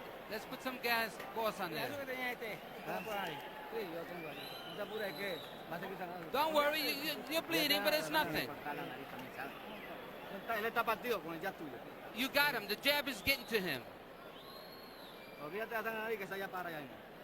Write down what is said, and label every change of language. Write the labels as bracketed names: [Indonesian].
[English] Let's put some gas gauze on there. [Spanish] Eso que tenía este. Por ahí. Sí, yo tengo ahí. No te apures que va a seguir sangrando. [English] Don't worry, you're bleeding, but it's nothing. [Spanish] Él está partido con el jab tuyo. [English] You got him. The jab is getting to him. [Spanish] Olvídate de la sangre que se haya para allá mismo.